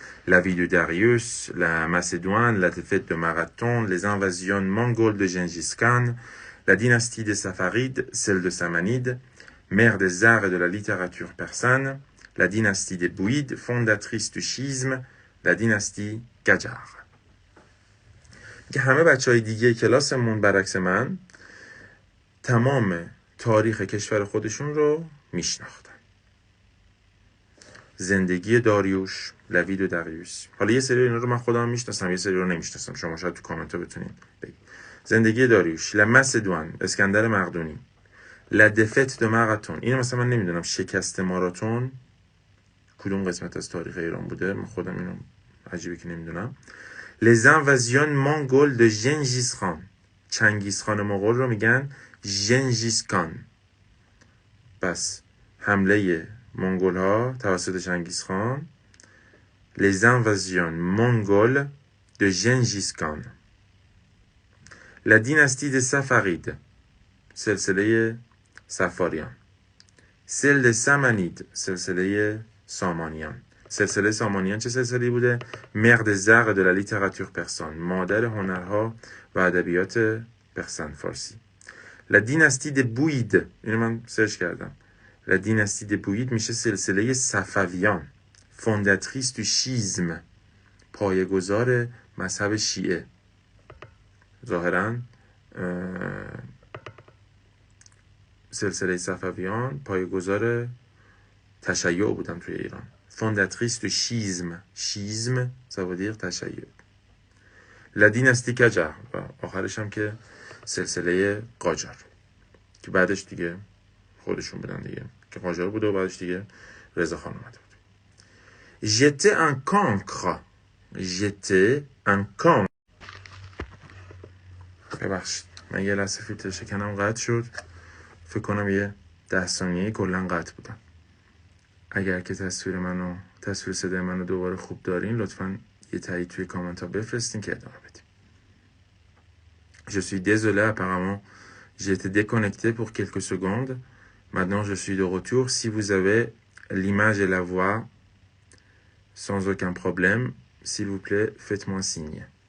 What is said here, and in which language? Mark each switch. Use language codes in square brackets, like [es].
[fr] La vie de Darius, la Macédoine, la défaite de Marathon, les invasions mongoles de Gengis Khan, la dynastie des Safarides, celle de Samanide, mère des arts et de la littérature persane, la dynastie des Bouïdes, fondatrice du schisme, la dynastie Qajar. [fa] که همه بچهای دیگه کلاسمون برعکس من تمام تاریخ کشور خودشون رو میشناختن. زندگی داریوش، لوید و داریوش. حالا یه سری اینا رو من خودم میشناسم، یه سری رو نمیشناسم. شما شاید تو کامنت ها بتونین بگید. زندگی داریوش، لمسدوان، اسکندر مقدونی، لدفت دو ماراتون. اینو مثلا من نمیدونم شکست ماراتون کدوم قسمت از تاریخ ایران بوده. من خودم اینو عجیبه که نمیدونم. [fr] Les invasions mongoles de Gengis Khan. [fa] چنگیز خان مغول رو میگن ژنگیز خان. پس حمله منگول ها توسط چنگیز خان. [fr] Les invasions mongoles de Gengis Khan. La dynastie des Safarides. [fa] سلسله سفاریان. [fr] Celle des Samanides. [fa] سلسله سامانیان. سلسله سامانیان چه سلسله‌ای بوده؟ [fr] مر des arts et de la littérature persane. [fa] مادر هنرها و ادبیات پرسن فارسی. [fr] La dynastie des Bouïdes. [fa] اینو من سرچ کردم. [fr] La dynastie des Bouïdes [fa] میشه سلسله صفویان. [fr] Fondatrice du schisme. [fa] پایه‌گذار مذهب شیعه. ظاهراً سلسله صفویان پایه‌گذار تشیع بودن توی ایران. [fr] Fondatrice du schisme. Schisme, ça veut dire [fa] تشیع. [fr] La dynastie Qajar. [fa] و آخرش هم که سلسله قاجار که بعدش دیگه خودشون بودن دیگه که قاجار بوده و بعدش دیگه رضا خان اومده بود. [fr] J'étais un cancre. J'étais un cancre. [fa] ببخشید من یه لحظه فیلتر شکنم قطع شد. فکر کنم یه 10 ثانیه کلا قطع بودم. اگر که تصویر صدای منو دوباره خوب دارین لطفاً یه تایید توی کامنت ها بفرستین که ادامه بدیم. [fr] Je suis désolé, apparemment j'ai été déconnecté pour quelques secondes. Maintenant je suis de retour. Si vous avez l'image et la voix sans aucun problème, s'il vous plaît, faites-moi signe.